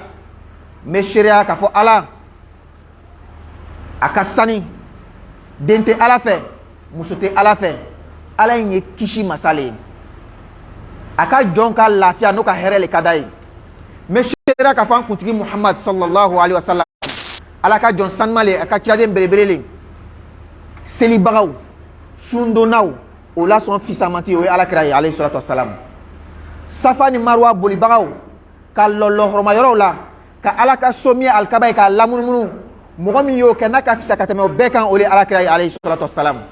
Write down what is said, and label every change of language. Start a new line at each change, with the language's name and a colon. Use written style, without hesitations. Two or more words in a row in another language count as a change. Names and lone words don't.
Bambara: Mais sariya k'a fɔ ala a ka sani den tɛ ala fɛ muso tɛ ala fɛ ala in ye kisi masale ye a ka jɔn ka lafiya n'o ka hɛrɛ le ka d'a ye mais sariya k'a fɔ an kuntigi Muhammad
Arabic: صلى الله عليه وسلم
Bambara: ala ka jɔn sanuma le a ka ciraden belebele le selibagaw sundonnaw o lasɔn fisamanti o ye alakira ye
Arabic: عليه الصلاة والسلام
Bambara: safa ni marwa bolibagaw ka lɔlɔhɔrɔmayɔrɔw la ka ala ka so min ye alikaba ye k'a lamunumunu mɔgɔ min y'o kɛ n'a ka fisa ka tɛmɛ o bɛɛ kan o de ye alakira ye
Arabic: عليه الصلاة والسلام.